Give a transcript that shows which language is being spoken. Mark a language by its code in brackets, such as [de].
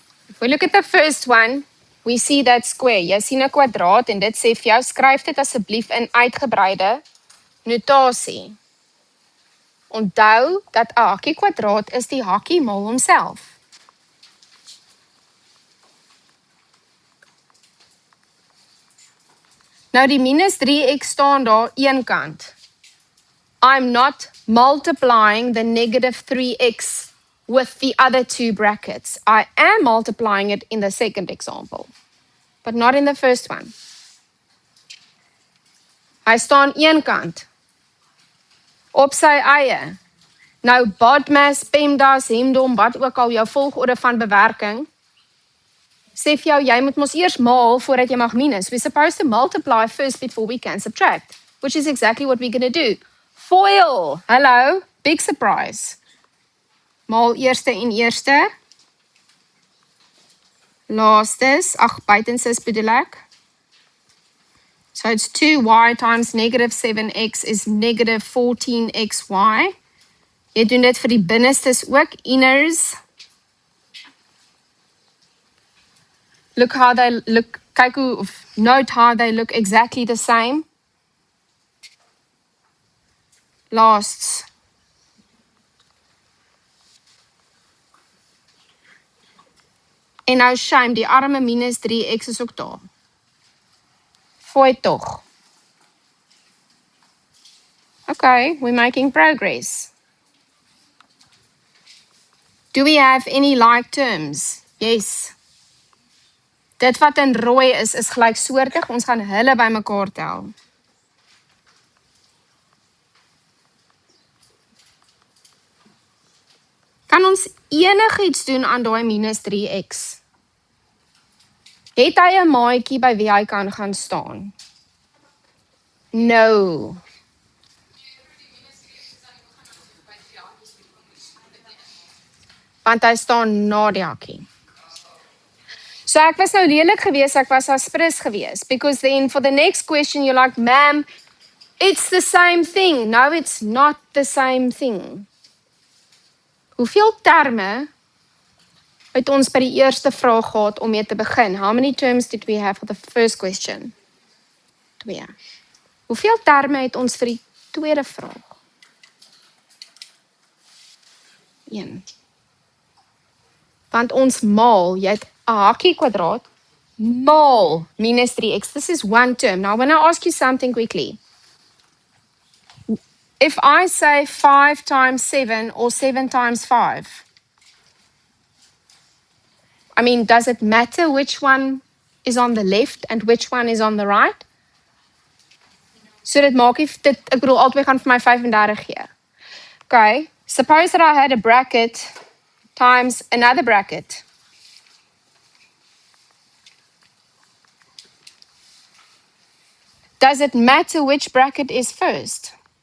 [en] If we look at the first one, we see that square. [af] Jy sien 'n kwadraat en dit sê vir jou skryf dit asseblief in uitgebreide notasie. Onthou dat 'n hakkie kwadraat is die hakkie maal homself. Nou die minus 3x staan daar een kant. [en] I'm not multiplying the negative 3x with the other two brackets. I am multiplying it in the second example, but not in the first one. [af] Hy staan een kant, op sy eie. Nou BODMAS, PEMDAS, HEMDOM, wat ook al jou volgorde van bewerking, sê vir jou, jy moet mos eers maal voordat jy mag minus. [en] We're supposed to multiply first before we can subtract, which is exactly what we're going to do. FOIL, hello, big surprise. [af] Maal eerste en eerste. Laastes, buitenstes bedoel ek. [en] So it's 2y times negative 7x is negative 14xy. [af] Jy doen dit vir die binnestes ook, inners. [en] Look how they look, [af] kyk hoe, [en] note how they look exactly the same. Lasts. [af] En nou shame, die arme minus 3x is ook daar. Fooi toch. [en] Okay, we're making progress. Do we have any like terms? Yes. [af] Dit wat in rooi is gelyksoortig. Ons gaan hulle bymekaar tel. Kan ons enigiets doen aan daai minus 3x? Het hy 'n maatjie by wie hy kan gaan staan? [en] No. [af] Want hy staan na die hakkie. So ek was nou lelik geweest, ek was aspres geweest. [en] Because then for the next question you're like, ma'am, it's the same thing. No, it's not the same thing. [af] Hoeveel terme het ons by die eerste vraag gehad om mee te begin? [en] How many terms did we have for the first question? [af] 2. Hoeveel terme het ons vir die tweede vraag? 1. Want ons maal, jy het 'n hakkie kwadraat, maal minus 3x. [en] This is one term. Now, when I ask you something quickly, if I say 5 times 7 or 7 times 5, I mean, does it matter which one is on the left and which one is on the right? [af] So dit maak dit, ek bedoel, albei gaan vir my 35 gee. [en] Okay, suppose that I had a bracket times another bracket. Does it matter which bracket is first?